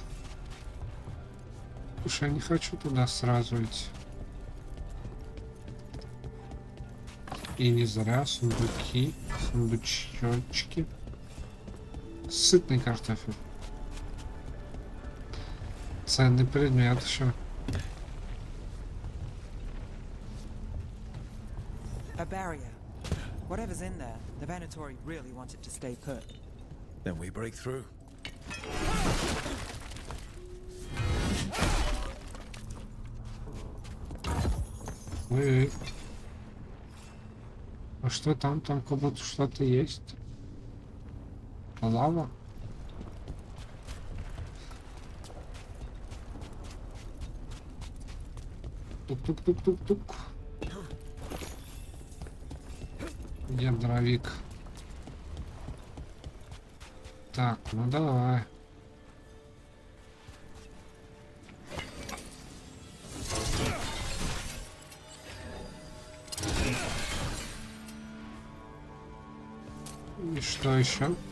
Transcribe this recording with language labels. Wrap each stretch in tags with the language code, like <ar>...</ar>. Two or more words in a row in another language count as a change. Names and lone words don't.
<ru>Слушай, я не хочу туда сразу идти. И не зря сундуки, сундучочки. Сытный картофель. Ценный предмет еще.</ru> <en>A barrier. Whatever's in there, the Venatori really want it to stay put. Then we break through.</en> <ru>Ой-ой. А что там? Там как будто что-то есть. Лава? Тук-тук-тук-тук-тук. Где дровик? Так, ну давай. И что еще?</ru>